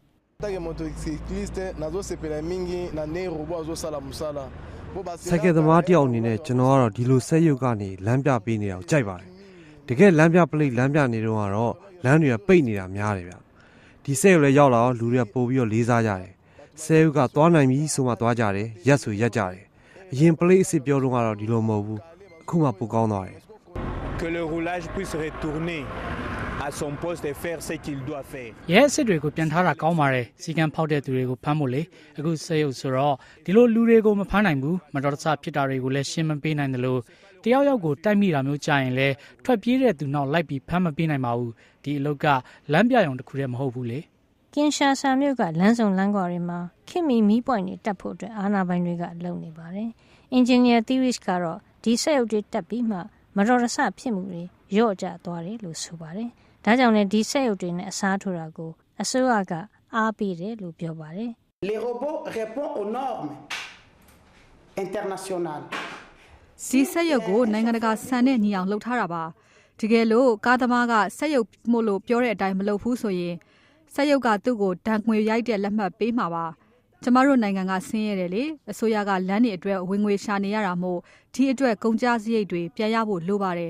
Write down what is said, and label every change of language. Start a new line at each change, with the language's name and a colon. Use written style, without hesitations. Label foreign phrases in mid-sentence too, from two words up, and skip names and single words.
Burmese: စိုက်ကယ်သမားတယောက်အနေနဲ့ကျွန်တော်ကတော့ဒီလိုစက်ရုပ်ကနေလမ်းပြပေးနေတာကိုကြိုက်ပါတယ်တကယ်လမ်းပြပလိတ်လမ်းပြနေတော့ကတော့လမ်းတွေကပိတ်နေတာများတယ်ဗျဒီစက်ရုပ်လည်းရောက်လာတော့လူတွေကပို့ပြီးတော့လေးစားကြတယ်စက်ရုပ်ကသွားနိုင်ပြီဆိုမှသွားကြတယ်ရက်ဆိုရက်ကြတယ်အရင်ပလိတ်အစ်စ်ပြောတော့ကတော့ဒီလိုမဟုတ်ဘူးအခုမှပိုကောင်းသွားတယ်
French: Que le roulage puisse retourner à son poste et faire ce qu'il doit faire
Burmese: ရဲအစ်စ်တွေကိုပြန်ထားတာကောင်းပါတယ်စီကံဖောက်တဲ့သူတွေကိုဖမ်းဖို့လေအခုစက်ရုပ်ဆိုတော့ဒီလိုလူတွေကိုမဖမ်းနိုင်ဘူးမတော်တဆဖြစ်တာတွေကိုလည်းရှင်းမပေးနိုင်တယ်လို့တယောက်ယောက်ကိုတိုက်မိတာမျိုးကြာရင်လည်းထွက်ပြေးတဲ့သူနောက်လိုက်ပြီးဖမ်းမပေးနိုင်ပါဘူးဒီအလုပ်ကလမ်းပြရုံတစ်ခုတည်းမဟုတ်ဘူးလေ ကင်ရှာဆာမြို့ကလမ်းစုံလမ်းကွာတွေမှာခင်မီပွိုင်တွေတက်ဖို့အတွက်အာဏာပိုင်တွေကလုပ်နေပါတယ်အင်ဂျင်နီယာ Thiris ကတော့ဒီစက်ရုပ်တွေတက်ပြီးမှမတော်တဆဖြစ်မှုတွေရော့ကျသွားတယ်လို့ဆိုပါတယ်ဒါကြောင့်လည်းဒီစက်ရုပ်တွေနဲ့အစားထိုးတာကိုအစိုးရကအားပေးတယ်လို့ပြောပါတယ်
French: Les robots répondent aux normes internationales
Burmese: ဒီစက်ရုပ်ကိုနိုင်ငံတကာစံနဲ့ညီအောင်လှုပ်ထားတာပါတကယ်လို့ကားသမားကစက်ရုပ်မို့လို့ပြောတဲ့အတိုင်းမလုပ်ဘူးဆိုရင်စက်ရုပ်ကသူ့ကိုဒဏ်ငွေရိုက်တဲ့လက်မှတ်ပေးမှာပါကျမတို့နိုင်ငံကဆင်းရဲတယ်လေအစိုးရကလမ်းတွေအတွက်ဝင်ငွေရှာနေရတာမို့ဒီအတွက်ကုန်ကျစရိတ်တွေပြန်ရဖို့လိုပါတယ်